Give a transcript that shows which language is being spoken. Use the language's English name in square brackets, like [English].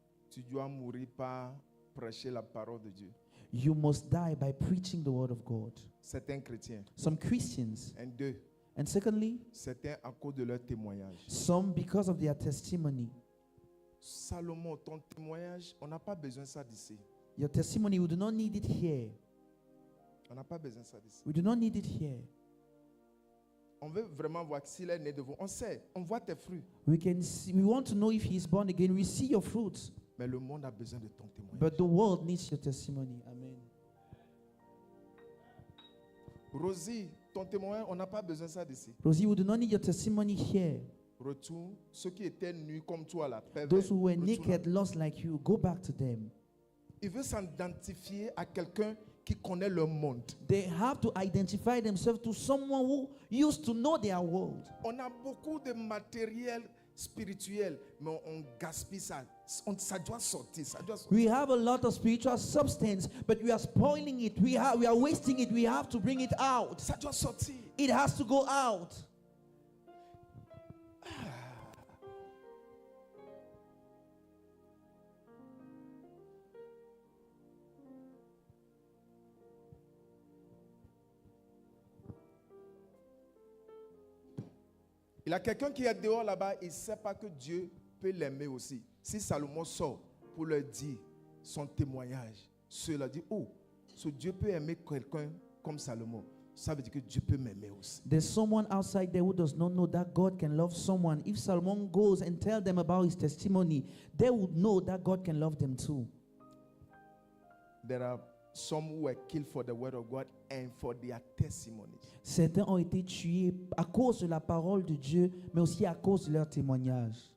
[French] tu dois mourir par prêcher la parole de Dieu. [English] you must die by preaching the word of God. [French] Certains chrétiens. [English] Some Christians. [French] Un, deux. [English] And secondly, [French] Certains à cause de leur témoignage. [English] some because of their testimony. [French] Salomon, ton témoignage, on n'a pas besoin de ça d'ici. [English] Your testimony, we do not need it here. [French] On n'a pas besoin de ça d'ici. [English] We do not need it here. [French] On veut vraiment voir s'il est né de vous. On sait, on voit tes fruits. [English] We can see, we want to know if he is born again. We see your fruits. [French] Mais le monde a besoin de ton témoignage. [English] But the world needs your testimony. Amen. [French] Rosie, ton témoignage, on n'a pas besoin de ça d'ici. [English] Rosie, we do not need your testimony here. [French] Retourne, ceux qui étaient nus comme toi là, pervers, [English] Those who were [French] retourne [English] naked, [French] là. [English] lost like you, go back to them. [French] Il veut s'identifier à quelqu'un qui connaît le monde. [English] They have to identify themselves to someone who used to know their world. [French] On a beaucoup de matériel spirituel, mais on gaspille ça. Ça doit sortir, ça doit sortir. [English] We have a lot of spiritual substance, but we are spoiling it. We are wasting it. We have to bring it out. [French] Ça doit sortir. [English] It has to go out. [French] Il y a quelqu'un qui est dehors là-bas, il ne sait pas que Dieu peut l'aimer aussi. Si Salomon sort pour leur dire son témoignage, ceux-là disent, oh, ce Dieu peut aimer quelqu'un comme Salomon. Ça veut dire que Dieu peut m'aimer aussi. [English] There's someone outside there who does not know that God can love someone. If Solomon goes and tell them about his testimony, they would know that God can love them too. There are some who were killed for the word of God and for their testimonies. [French] Certains ont été tués à cause de la parole de Dieu, mais aussi à cause de leur témoignage.